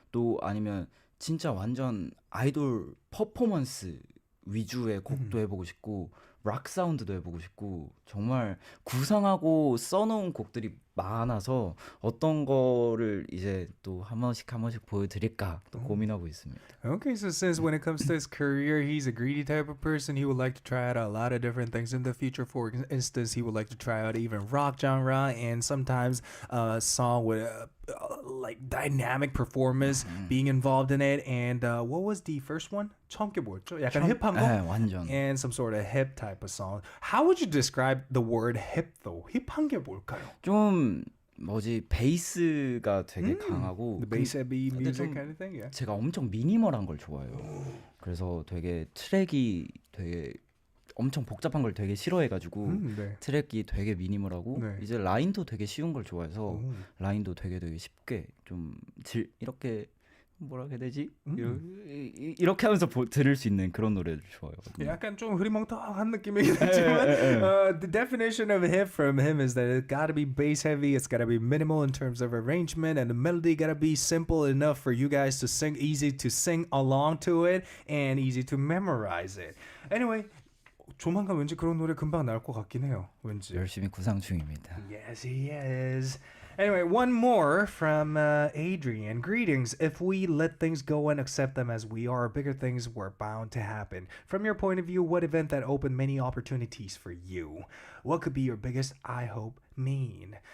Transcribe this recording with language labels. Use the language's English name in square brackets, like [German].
[Korean] 또 아니면 진짜 완전 아이돌 퍼포먼스 위주의 곡도 해보고 싶고 락 사운드도 해보고 싶고 정말 구상하고 써놓은 곡들이 많아서 어떤 거를 이제 또 한 번씩 보여드릴까 또 고민하고 있습니다. [English] Okay, so since when it comes to his career, he's a greedy type of person, he would like to try out a lot of different things in the future. For instance, he would like to try out even rock genre and sometimes a song with like dynamic performance being involved in it. And what was the first one? [Korean] 처음 게 뭐였죠? 약간 힙한 거? 네, 완전. [English] And some sort of hip type of song. How would you describe the word hip though? [Korean] 힙한 게 뭘까요? 좀 뭐지 베이스가 되게 강하고 [English] The bass heavy [Korean] 근데 [English] music [Korean] 좀 [English] kind of thing, yeah. [Korean] 제가 엄청 미니멀한 걸 좋아해요. 그래서 되게 트랙이 되게 엄청 복잡한 걸 되게 싫어해가지고 네. 트랙이 되게 미니멀하고 네. 이제 라인도 되게 쉬운 걸 좋아해서 라인도 되게 쉽게 좀 이렇게 뭐라 해야 되지? 이렇게 하면서 들을 수 있는 그런 노래를 좋아해요. 약간 좀 흐리멍텅한 느낌이긴 하지만 [English] the definition of hip from him is that it gotta be bass heavy, it's gotta be minimal in terms of arrangement, and the melody gotta be simple enough for you guys to sing, easy to sing along to it, and easy to memorize it. Anyway, [Korean] 조만간 왠지 그런 노래 금방 나올 것 같긴 해요. 왠지. 열심히 구상 중입니다. [English] Yes, he is. Anyway, one more from Adrian. Greetings. If we let things go and accept them as we are, bigger things were bound to happen. From your point of view, what event that opened many opportunities for you? What could be your biggest I hope mean?